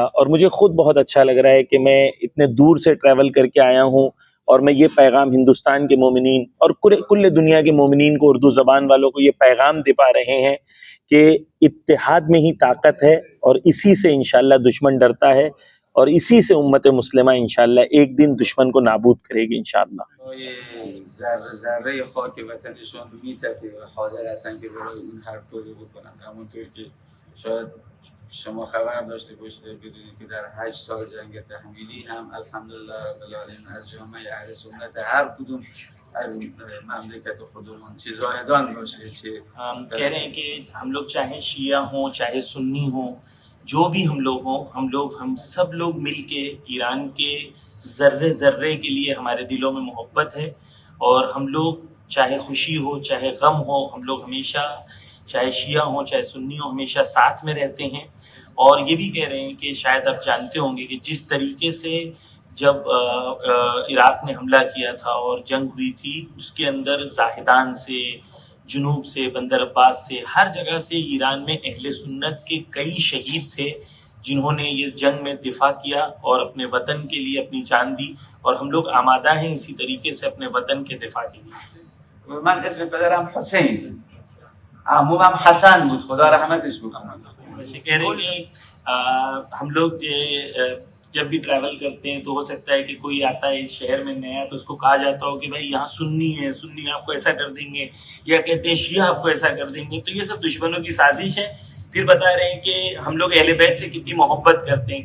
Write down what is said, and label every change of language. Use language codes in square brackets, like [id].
[ur] اور مجھے خود بہت اچھا لگ رہا ہے کہ میں اتنے دور سے ٹریول کر کے آیا ہوں اور میں یہ پیغام ہندوستان کے مومنین اور کل دنیا کے مومنین کو، اردو زبان والوں کو یہ پیغام دے پا رہے ہیں کہ اتحاد میں ہی طاقت ہے، اور اسی سے انشاءاللہ دشمن ڈرتا ہے. اور اسی سے امت مسلمہ انشاءاللہ ایک دن دشمن کو نابود کرے گی انشاءاللہ. [fa] ذره ذره خاک وطنشون میتپه و حاضر هستن که برای اون هر کاری بکنن. همونطور که شاید شما خبر داشته باشید بدونید که در 8 سال جنگ تحمیلی هم الحمدلله رب العالمین از جامعه اهل سنت هر کدوم از مملکت خودمون چه زاهدان باشه چه [ur] کہہ رہے ہیں کہ ہم لوگ چاہے شیعہ ہوں چاہے سنی ہوں جو بھی ہم لوگ ہوں ہم سب لوگ مل کے ایران کے ذرے ذرے کے لیے ہمارے دلوں میں محبت ہے اور ہم لوگ چاہے خوشی ہو چاہے غم ہو ہم لوگ ہمیشہ چاہے شیعہ ہوں چاہے سنی ہوں ہمیشہ ساتھ میں رہتے ہیں. اور یہ بھی کہہ رہے ہیں کہ شاید آپ جانتے ہوں گے کہ جس طریقے سے جب عراق نے حملہ کیا تھا اور جنگ ہوئی تھی اس کے اندر زاہدان سے جنوب سے بندر عباس سے ہر جگہ سے ایران میں اہل سنت کے کئی شہید تھے جنہوں نے یہ جنگ میں دفاع کیا اور اپنے وطن کے لیے اپنی جان دی اور ہم لوگ آمادہ ہیں اسی طریقے سے اپنے وطن کے دفاع کے لیے. [fa] من اسم پدرم حسین عمومم حسن بود خدا رحمتش بکنه. [ur] کہہ رہے ہیں کہ ہم لوگ جب بھی ٹریول کرتے ہیں تو ہو سکتا ہے کہ کوئی آتا ہے اس شہر میں نیا تو اس کو کہا جاتا ہو کہ بھائی یہاں سنی آپ کو ایسا کر دیں گے یا کہتے ہیں شیعہ آپ کو ایسا کر دیں گے. تو یہ سب دشمنوں کی سازش ہے. پھر بتا رہے ہیں کہ ہم لوگ اہل بیت سے کتنی محبت کرتے ہیں.